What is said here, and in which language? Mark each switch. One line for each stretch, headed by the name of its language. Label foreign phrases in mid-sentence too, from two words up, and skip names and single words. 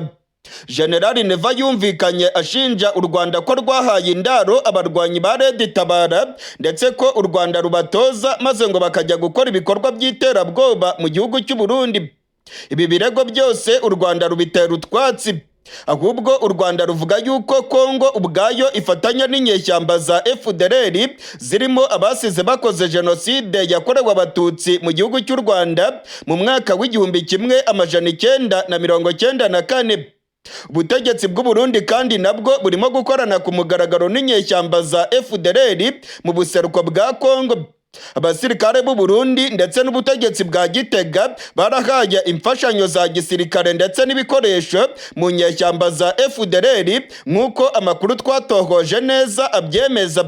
Kinyarwanda: General Neva yumvikanye ashinja u Rwanda ko rwahaye indaro abarwanyi ba Red Tabara, ndetse ko u Rwanda rubatoza maze ngo bakajya gukora ibikorwa by'iterabwoba mu gihugu cy'u Burundi. Ibi birego byose u Rwanda rubitera utwatsi, ahubwo u Rwanda ruvuga yuko Kongo ubwayo ifatanya n'inyeshyamba za FDLR zirimo abasize bakoze jenoside yakorewe abatutsi mu gihugu cy'u Rwanda mu mwaka w'1994. Ubutegetsi bw'u Burundi kandi nabwo burimo gukorana ku mugaragaro n'inyeshyamba za FDLR mu buseruko bwa Kongo. Abasirikare b'u Burundi ndetse n'ubutegetsi bwa Gitega barahaye imfashanyo za gisirikare ndetse n'ibikoresho mu nyeshyamba za FDLR, nk'uko amakuru twatohoje neza abyemeza.